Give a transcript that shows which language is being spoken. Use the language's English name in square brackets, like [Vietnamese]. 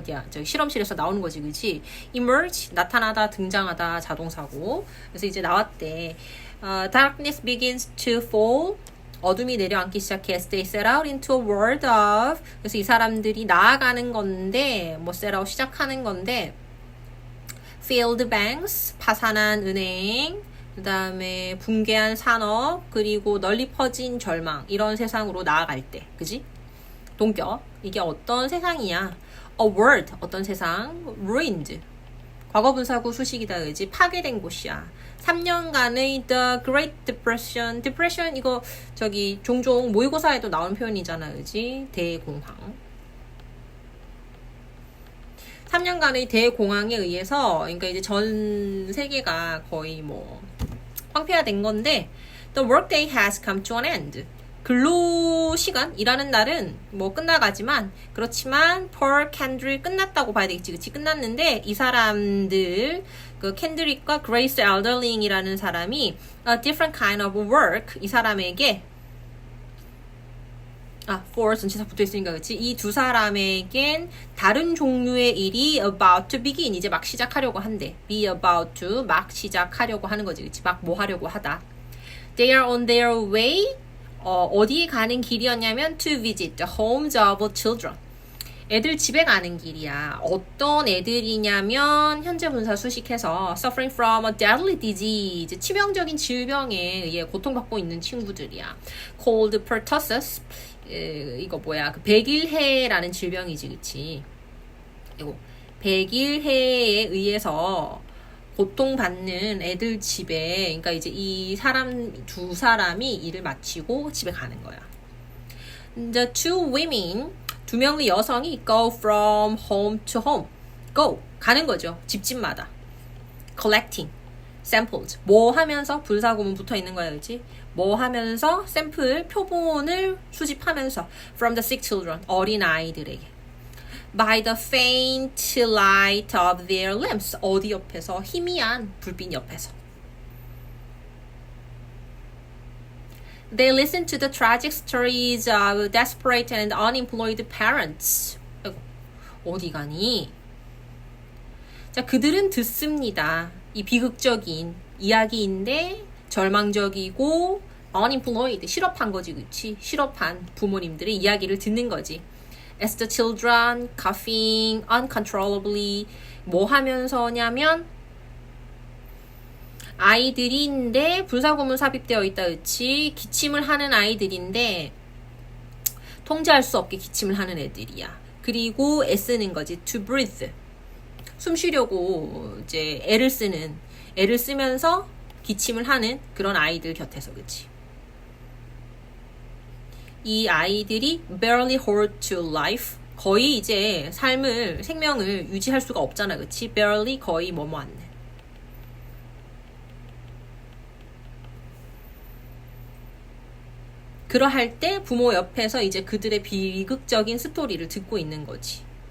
[Korean] 저 실험실에서 나오는 거지, 그치? emerge, 나타나다, 등장하다, 자동사고. 그래서 이제 나왔대. [English] Darkness begins to fall. [Korean] 어둠이 내려앉기 시작해. [English] As they set out into a world of. [Korean] 그래서 이 사람들이 나아가는 건데, 뭐 set out 시작하는 건데, [English] failed banks, [Korean] 파산한 은행, 그 다음에 붕괴한 산업, 그리고 널리 퍼진 절망, 이런 세상으로 나아갈 때, 그지? 동격. 이게 어떤 세상이야? [English] A world, [Korean] 어떤 세상? [English] ruined. [Korean] 과거분사구 수식이다, 그지? 파괴된 곳이야. 3년간의 [English] The Great Depression. [Korean] Depression, 이거, 종종 모의고사에도 나오는 표현이잖아, 그지? 대공황. 3년간의 대공황에 의해서, 그러니까 이제 전 세계가 거의 황폐화된 건데, [English] The workday has come to an end. [Korean] 근로 시간, 일하는 날은 끝나가지만, 그렇지만, per candle 끝났다고 봐야 되겠지, 그치? 끝났는데, 이 사람들, 캔드릭과 그레이스 엘더링이라는 사람이, [English] a different kind of work, [Korean] 이 사람에게, for 전치사 붙어 있으니까, 그치? 이 두 사람에겐 다른 종류의 일이 [English] about to begin, [Korean] 이제 막 시작하려고 한대. [English] be about to, [Korean] 막 시작하려고 하는 거지, 그치? 막 뭐 하려고 하다. [English] They are on their way, [Korean] 어디에 가는 길이었냐면 [English] to visit the homes of children. [Korean] 애들 집에 가는 길이야. 어떤 애들이냐면 현재 분사 수식해서 [English] suffering from a deadly disease. [Korean] 치명적인 질병에 의해 고통받고 있는 친구들이야. [English] called pertussis. [Korean] 이거 뭐야? 백일해라는 질병이지, 그치? 이거 백일해에 의해서 고통받는 애들 집에, 그러니까 이제 두 사람이 일을 마치고 집에 가는 거야. [English] The two women, [Korean] 두 명의 여성이 [English] go from home to home. [Korean] go, 가는 거죠. 집집마다. [English] collecting, samples. [Korean] 뭐 하면서 분사구문 붙어 있는 거야, 그렇지? 뭐 하면서 샘플, 표본을 수집하면서 [English] from the sick children, [Korean] 어린 아이들에게. [English] by the faint light of their lamps. [Korean] 어디 옆에서? 희미한 불빛 옆에서. [English] They listen to the tragic stories of desperate and unemployed parents. [Korean] 어디 가니? 자, 그들은 듣습니다. 이 비극적인 이야기인데 절망적이고 unemployed, 실업한 거지, 그치? 실업한 부모님들의 이야기를 듣는 거지. [English] As the children coughing uncontrollably. [Korean] 뭐 하면서냐면 아이들인데 분사구문 삽입되어 있다, 그치? 기침을 하는 아이들인데 통제할 수 없게 기침을 하는 애들이야. 그리고 애쓰는 거지. [English] to breathe. [Korean] 숨 쉬려고 이제 애를 쓰면서 기침을 하는 그런 아이들 곁에서, 그치? 이 아이들이 [English] barely hold to life. [Korean] 거의 이제 생명을 유지할 수가 없잖아, 그치? barely, 거의 뭐뭐하네. 그러할 때 부모 옆에서 이제 그들의 비극적인 스토리를 듣고 있는 거지.